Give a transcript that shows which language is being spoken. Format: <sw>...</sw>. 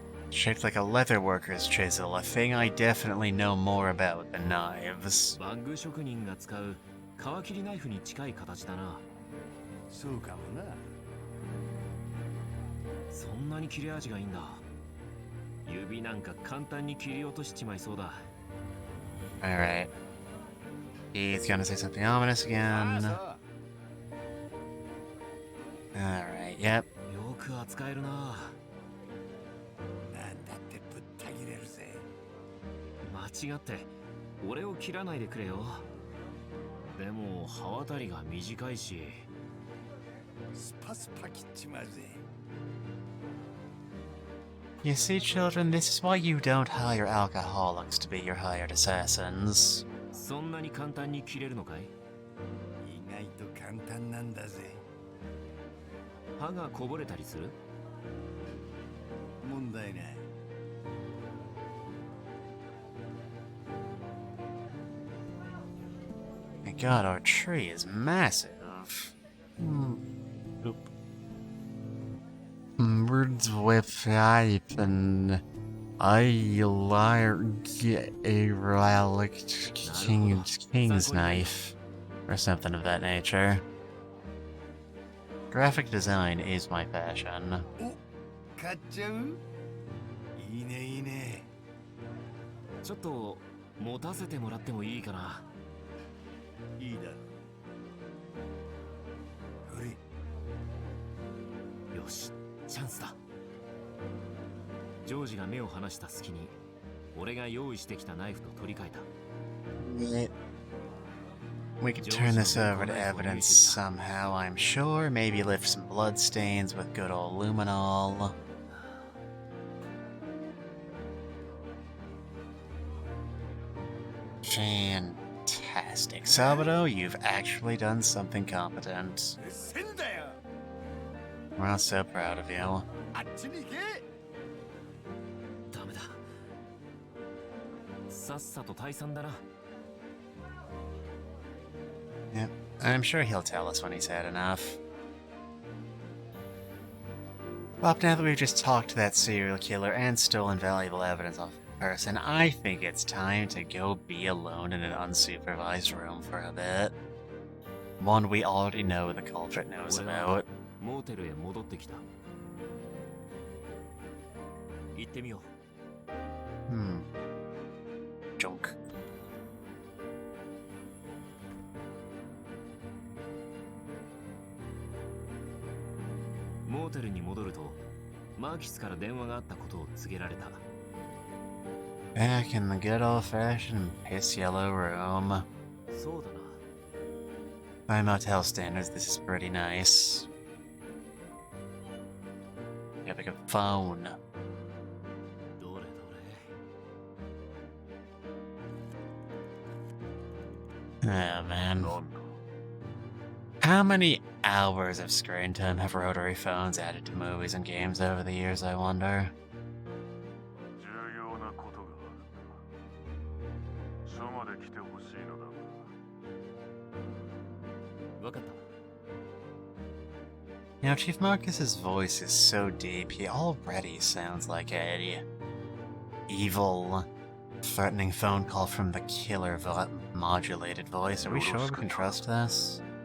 <en>Shaped like a leather worker's chisel, a thing I definitely know more about than knives.</en> <ja>バッグ職人が使う皮切りナイフに近い形だな。そうかもな。そんなに切れ味がいいんだ。指なんか簡単に切り落としちまいそうだ。</ja> <en>Alright. He's gonna say something ominous again. Alright, yep.</en> <ja>よく扱えるな。なんだってぶった切れるぜ。間違って俺を切らないでくれよ。でも刃渡りが短いし。スパスパ切っちまうぜ。</ja> <en>You see, children, this is why you don't hire alcoholics to be your hired assassins.</en> <ja>そんなに簡単に切れるのかい？意外と簡単なんだぜ。刃がこぼれたりする？問題ない。</ja> <en>My god, our tree is massive. Oop. Birds with pipe and I like a relic king's knife or something of that nature. Graphic design is my passion.</en> <ja>お、買っちゃう？いいねいいね。ちょっと持たせてもらってもいいかな。いいだろう。ほれ。よし、チャンスだ。ジョージが目を離した隙に俺が用意してきたナイフと取り替えた。</ja> <en>We could turn this over to evidence somehow, I'm sure. Maybe lift some bloodstains with good old luminol. Fantastic. Sabado, you've actually done something competent.</en> <ja>せんだよ。</ja> <en>We're all so proud of you.</en> <ja>あっちに行け。ダメだ。さっさと退散だな。</ja> <en>Yep, I'm sure he'll tell us when he's had enough. Well, now that we've just talked to that serial killer and stolen valuable evidence off the person, I think it's time to go be alone in an unsupervised room for a bit. One we already know the culprit knows about.</en> <ja>モーテルへ戻ってきた。行ってみよう。</ja> <en>Junk.</en> <ja>モーテルに戻るとマーキスから電話があったことを告げられた。</ja> <en>Back in the good old-fashioned piss yellow room.</en> <ja>そうだな。</ja> <en>By motel standards, this is pretty nice. You have like a phone.</en> <ja>どれどれ。</ja> <en>Oh man. How many hours of screen time have rotary phones added to movies and games over the years, I wonder?</en> <ja>重要なことがあるんだ。署まで来てほしいのだが。わかった。</ja> <en>You know, Chief Marcus's voice is so deep, he already sounds like a evil, threatening phone call from the killer modulated voice. Are we sure we can trust this?</en>